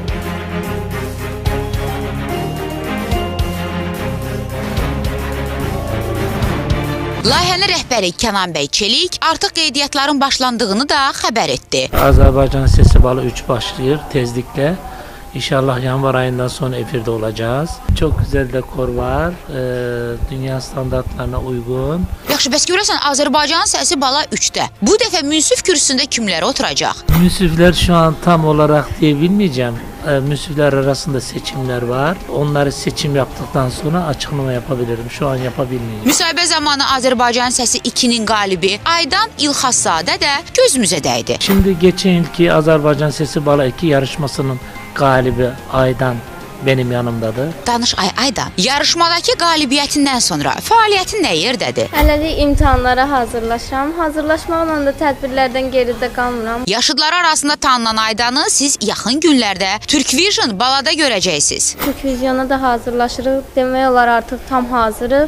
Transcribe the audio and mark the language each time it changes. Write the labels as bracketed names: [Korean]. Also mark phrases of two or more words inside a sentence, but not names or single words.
[Azerbaijani] Layihənin rəhbəri Kənan bəy Çelik artıq qeydiyyatların başlandığını da xəbər etdi. Azərbaycan Səsi Bala 3 başlayır tezliklə. [Turkish] İnşallah yanvar ayından sonra efirde olacağız. Çok güzel dekor var. Dünya standartlarına uygun. [Azerbaijani] Yaxşı, bəs görəsən Azərbaycanın səsi Bala 3-də. Bu dəfə münsif kürsüsündə kimlər oturacaq? [Turkish] Münsifler şu an tam olarak diyebilmeyeceğim. Münsifler arasında seçimler var. Onları seçim yaptıktan sonra açıklama yapabilirim. Şu an yapabilmeyeceğim. [Azerbaijani] Müsahibə zamanı Azərbaycan səsi 2-nin qalibi Aydan İlxaszadə də gözümüzə dəydi. [Turkish] Şimdi geçen yılki Azerbaycan Sesi Bala 2 yarışmasının galibi Aydan benim yanımdadır. [Azerbaijani] Danış Aydan, yarışmadakı qalibiyyətindən sonra fəaliyyətin nə yerdədir? Hələlik imtahanlara hazırlaşıram. Hazırlaşmaqla da tədbirlərdən geridə qalmıram. Yaşıdlar arasında tanınan Aydanı siz yaxın günlərdə Türk Vision Balada görəcəksiniz. Türk Vizyona da hazırlaşırıq. Demək olar artıq tam hazırıq.